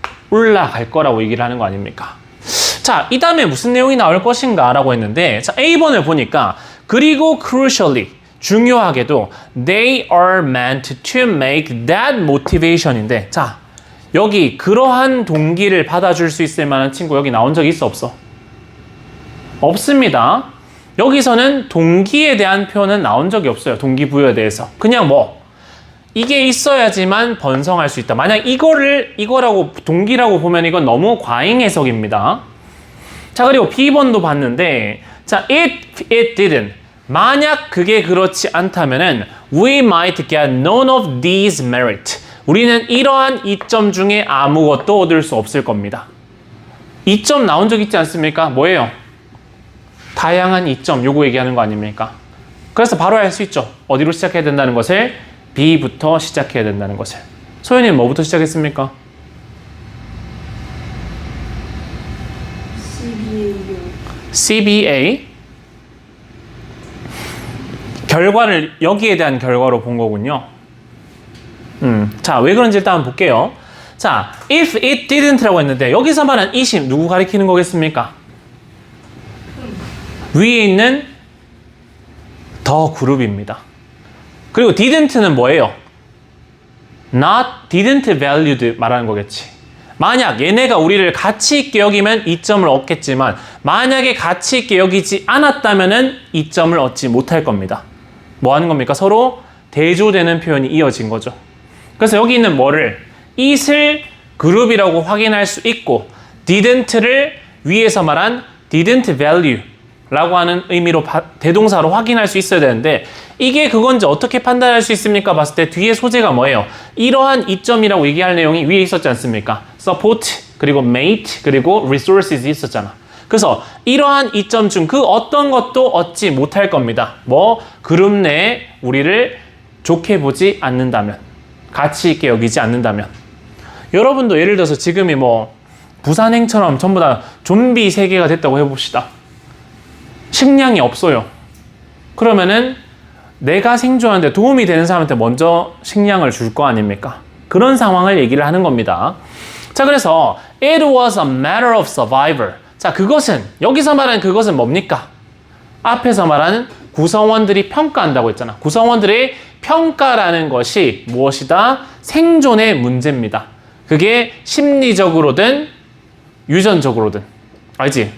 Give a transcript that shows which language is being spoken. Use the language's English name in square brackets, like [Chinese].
[Korean] 올라갈 거라고 얘기를 하는 거 아닙니까? 자, 이 다음에 무슨 내용이 나올 것인가 라고 했는데 자, A번을 보니까 그리고 crucially 중요하게도 [English] they are meant to make that motivation [Korean] 인데 자, 여기 그러한 동기를 받아줄 수 있을 만한 친구 여기 나온 적 있어 없어? 없습니다. 여기서는 동기에 대한 표현은 나온 적이 없어요. 동기부여에 대해서. 그냥 뭐 이게 있어야지만 번성할 수 있다. 만약 이거라고 동기라고 보면 이건 너무 과잉 해석입니다. 자, 그리고 B번도 봤는데 자, [English] if it didn't [Korean] 만약 그게 그렇지 않다면은 [English] we might get none of these merit. [Korean] 우리는 이러한 이점 중에 아무것도 얻을 수 없을 겁니다. 이점 나온 적 있지 않습니까? 뭐예요? 다양한 이점, 요거 얘기하는 거 아닙니까? 그래서 바로 알 수 있죠. 어디로 시작해야 된다는 것을? B부터 시작해야 된다는 것을. 소연이는 뭐부터 시작했습니까? CBA. 결과를 여기에 대한 결과로 본 거군요. 자, 왜 그런지 일단 한번 볼게요. 자, [English] if it didn't [Korean] 라고 했는데 여기서 말한 it이 누구 가리키는 거겠습니까? 위에 있는 더 그룹입니다. 그리고 didn't는 뭐예요? [English] not, didn't valued [Korean] 말하는 거겠지. 만약 얘네가 우리를 가치 있게 여기면 이점을 얻겠지만 만약에 가치 있게 여기지 않았다면은 이점을 얻지 못할 겁니다. 뭐 하는 겁니까? 서로 대조되는 표현이 이어진 거죠. 그래서 여기 있는 뭐를 it을 그룹이라고 확인할 수 있고 didn't를 위에서 말한 [English] didn't value [Korean] 라고 하는 의미로 대동사로 확인할 수 있어야 되는데 이게 그건지 어떻게 판단할 수 있습니까? 봤을 때 뒤에 소재가 뭐예요? 이러한 이점이라고 얘기할 내용이 위에 있었지 않습니까? support, 그리고 mate, 그리고 resources 있었잖아. 그래서 이러한 이점 중 그 어떤 것도 얻지 못할 겁니다. 뭐 그룹 내에 우리를 좋게 보지 않는다면, 가치 있게 여기지 않는다면. 여러분도 예를 들어서 지금이 뭐 부산행처럼 전부 다 좀비 세계가 됐다고 해봅시다. 식량이 없어요. 그러면은 내가 생존하는데 도움이 되는 사람한테 먼저 식량을 줄 거 아닙니까? 그런 상황을 얘기를 하는 겁니다. 자, 그래서 [English] it was a matter of survival. [Korean] 자, 그것은 여기서 말하는 그것은 뭡니까? 앞에서 말하는 구성원들이 평가한다고 했잖아. 구성원들의 평가라는 것이 무엇이다? 생존의 문제입니다. 그게 심리적으로든 유전적으로든, 알지?